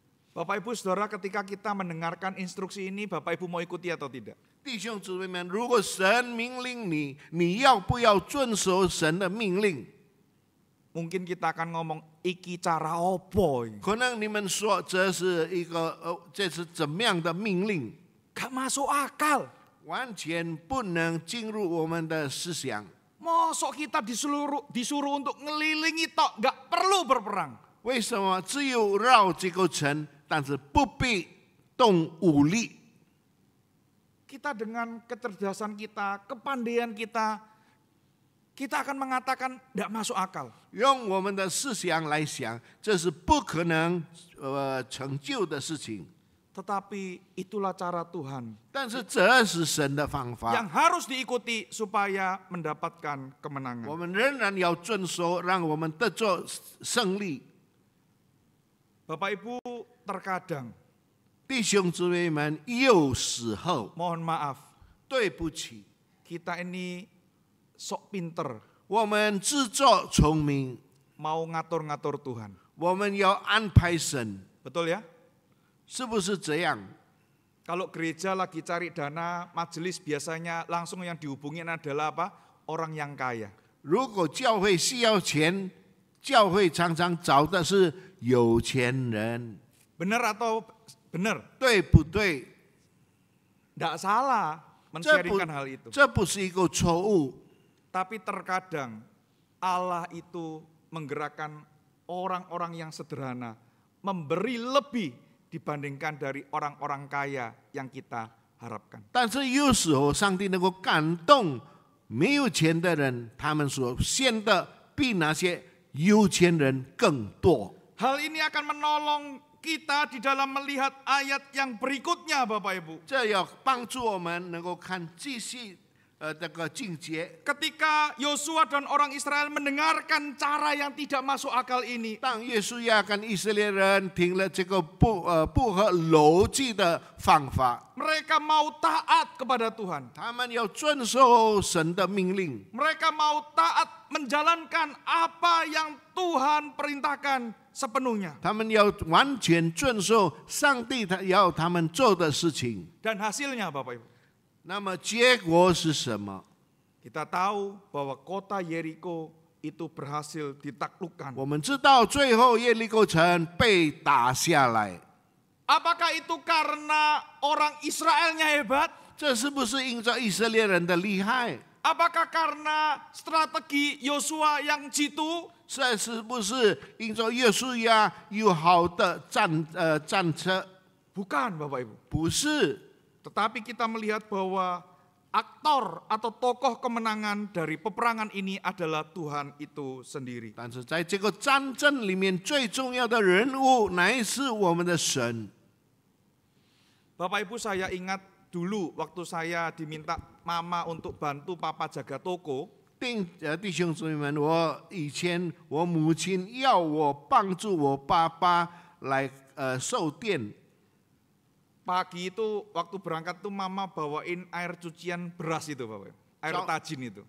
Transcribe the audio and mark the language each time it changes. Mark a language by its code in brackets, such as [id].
[id] Bapak Ibu Saudara, ketika kita mendengarkan instruksi ini, Bapak Ibu mau ikuti atau tidak? [zh] 弟兄姊妹们，如果神命令你，你要不要遵守神的命令？ [id] Mungkin kita akan [jv] ngomong iki cara opo. [zh] 可能你们说这是一个这是怎么样的命令？ [id] Gak masuk akal. [zh] 完全不能进入我们的思想。 [id] Mosok kita disuruh untuk ngelilingi tok, gak perlu berperang. [zh] 为什么只有绕这个城，但是不必动武力？ [id] Kita dengan kecerdasan kita, kepandaian kita akan mengatakan tidak masuk akal. [zh] 用我们的思想来想，这是不可能成就的事情。 [id] Tetapi itulah cara Tuhan [zh] 但是这是神的方法， [id] yang harus diikuti supaya mendapatkan [zh] 我 [id] kemenangan. [zh] 们仍然要遵守，让我们得着胜利。 [id] Bapak Ibu, terkadang [zh] 弟兄姊妹们，有时候 [id] mohon maaf, [zh] 对不起， [id] kita ini sok pinter [zh] 我们自作聪明， [id] mau ngatur-ngatur Tuhan. [zh] 我们要安排神， [id] Betul ya? [zh] 是不是这样？ [id] Kalau gereja lagi cari dana, majelis biasanya langsung yang dihubungin adalah apa? Orang yang kaya. [zh] 如果教会需要钱，教会常常找的是有钱人， [id] Benar atau benar? [zh] 对不对？ [id] Tidak salah [zh] 这 [id] men-sharingkan hal itu. [zh] 这不是一个错误， [id] Tapi terkadang Allah itu menggerakkan orang-orang yang sederhana, memberi lebih dibandingkan dari orang-orang kaya yang kita harapkan. [zh] 但是有时候上帝能够感动没有钱的人，他们所献的比那些有钱人更多。 [id] Hal ini akan menolong kita di dalam melihat ayat yang berikutnya, Bapak Ibu. [zh] 这要帮助我们能够看继续这个境界。 [id] Ketika Yosua dan orang Israel mendengarkan cara yang tidak masuk akal ini, [zh] 当约书亚跟以色列人听了这个不合逻辑的方法， [id] mereka mau taat kepada Tuhan. [zh] 他们要遵守神的命令， [id] Mereka mau taat menjalankan apa yang Tuhan perintahkan sepenuhnya. [zh] 他们要完全遵守上帝要他们做的事情。 [id] Dan hasilnya Bapak Ibu, [zh] 那么结果是什么？ [id] kita tahu bahwa kota Yeriko itu berhasil ditaklukkan. [zh] 我们知道最后耶利哥城被打下来， [id] Apakah itu karena orang Israelnya hebat? [zh] 这是不是因着以色列人的厉害？ [id] Apakah karena strategi Yosua yang jitu? [zh] 这是不是因着约书亚有好的战车？ [id] Bukan Bapak Ibu. [zh] 不是， [id] Tetapi kita melihat bahwa aktor atau tokoh kemenangan dari peperangan ini adalah Tuhan itu sendiri. [zh] 但是在这个战争里面，最重要的人物乃是我们的神。 [id] Bapak Ibu, saya ingat dulu waktu saya diminta mama untuk bantu papa jaga toko. [zh] 弟兄姊妹们，我以前我母亲要我帮助我爸爸来售店。 [id] Pagi itu waktu berangkat tuh mama bawain air cucian beras itu Bapak, air tajin itu.